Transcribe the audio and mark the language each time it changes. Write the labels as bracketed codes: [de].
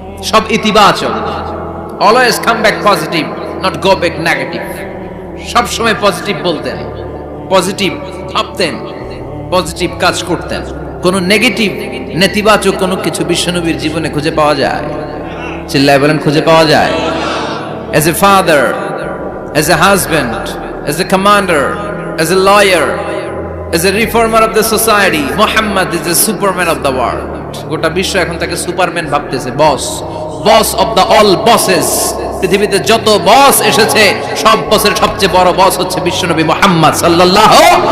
[bn] সব ইতিবাচক, [en] Always come back positive, not go back negative. [bn] সব সময় পজিটিভ বলতেন, পজিটিভ ভাবতেন, পজিটিভ কাজ করতেন। কোনো নেগেটিভ, নেতিবাচক কোনো কিছু বিশ্বনবীর জীবনে খুঁজে পাওয়া যায়? চিল্লায় বলেন, খুঁজে পাওয়া যায়? [en] As a father, as a husband, as a commander, as a lawyer, as a reformer of the society, Muhammad is the superman of the world. [bn] গোটা বিশ্ব এখন তাকে সুপারম্যান ভাবতেছে, [en] Boss of the all bosses. [bn] পৃথিবীতে যত বস এসেছে, সব বসের সবচেয়ে বড় বস হচ্ছে বিশ্বনবী মুহাম্মদ সাল্লাল্লাহু